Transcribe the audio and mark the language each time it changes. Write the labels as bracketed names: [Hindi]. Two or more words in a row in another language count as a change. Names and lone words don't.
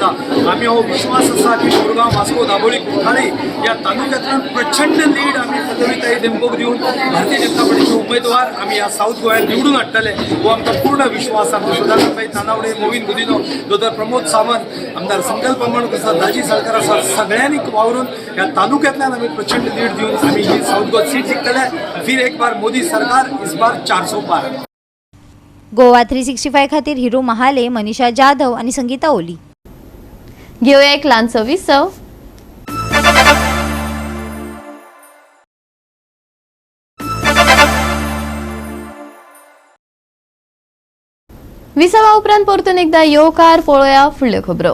[Konkani] आमी हो विश्वास आसा की मुरगांव, वास्को, दाबोळी, कोठाळी या तालुक्यांतल्यान प्रचंड लीड आमी पल्लवीताई देमपोक दिवन भारतीय जनता पार्टीचे उमेदवार आमी ह्या साऊथ गोंयांत निवडून हाडटले हो आमकां पूर्ण विश्वास आसा. सुधाकरभाई तानावडे, मोहीन गुदिनो, दोतर प्रमोद सावंत, आमदार संकल्प मामणूक आसा, दाजी सरकार आसा, सगळ्यांनी वावरून ह्या तालुक्यांतल्यान आमी प्रचंड लीड दिवन आमी ही साऊथ गोवा सीट जिखतले. [Hindi] फिर एक बार मोदी सरकार, इस बार 400 पार. [Konkani] गोवा 365 खातीर हिरू महाले, मनीषा जाधव आणि संगीता ओली. घेऊया एक ल्हानसो विसव. विसवा उपरांत परतून एकदा येवकार पळोवया फुडल्यो खबरो.